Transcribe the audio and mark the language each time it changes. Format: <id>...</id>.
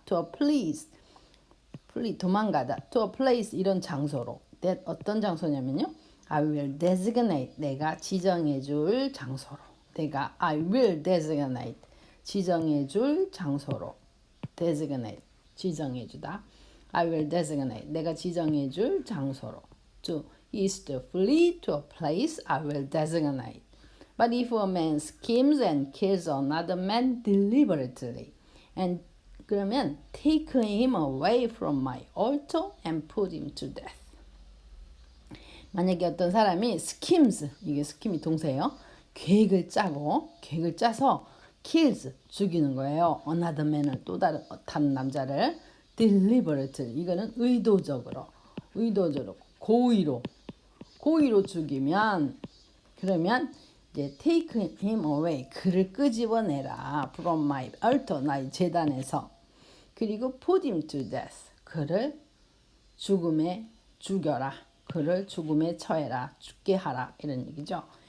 <en>to a place flee</en> <ko>도망가다.</ko> <en>to a place</en> <ko>이런 장소로</ko> <en>that</en> <ko>어떤 장소냐면요.</ko> <en>I will designate</en> <ko>내가 지정해 줄 장소로 내가 I will</ko> <en>designate</en> <ko>지정해 줄 장소로 designate 지정해 주다.</ko> <en>I will designate</en> <ko>내가 지정해 줄 장소로</ko> <en>to is to flee to a place I will designate. But if a man schemes and kills another man deliberately and</en> <ko>그러면</ko> <en>take him away from my altar and put him to death.</en> <ko>만약에 어떤 사람이 schemes 이게 scheme이 동사예요. 계획을 짜서 kills 죽이는 거예요.</ko> <en>another man</en> <ko>을 또 다른 남자를 deliberately 이거는 의도적으로 고의로 죽이면 그러면 이제</ko> <en>take him away</en> <ko>그를 끄집어내라</ko> <en>from my altar</en> <ko>나의 제단에서 그리고</ko> <en>put him to death</en> <ko>그를 죽음에 죽여라 그를 죽음에 처해라 죽게 하라 이런 얘기죠.</ko>